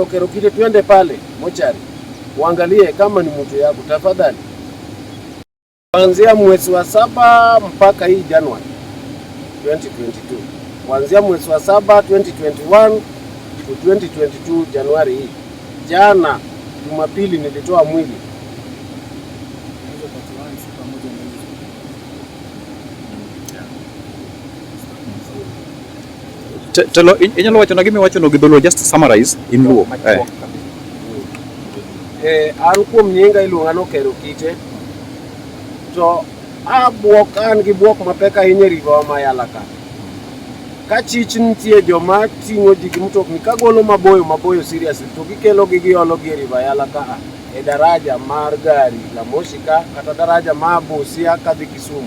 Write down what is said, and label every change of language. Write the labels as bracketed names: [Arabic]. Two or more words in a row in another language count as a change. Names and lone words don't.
[Swahili] Kerokite, tuende pale mochari. Uangalie kama ni mtu yako tafadhali. Kuanzia mwezi wa 7 mpaka hii Januari 2022. Kuanzia mwezi wa 7 2021 to 2022 Januari hii. Jana Jumapili nilitoa mwili. [Luo (Kenya and Tanzania)] Telo inyalo wacho na gimi wacho no gidholo, [English] just summarize in Luo. [Luo (Kenya and Tanzania)] An kuom nyinga iluonga no Kerokite. To abuok an gi buok mapek ahinya e river ma Yala ka. Ka chich nitie joma ting'o ji gi mtokni kagolo maboyo seriously to gikelo gi giolo gi e river Yala ka e daraja mar gari la Moshika kata daraja ma Busia kadhi Kisumu.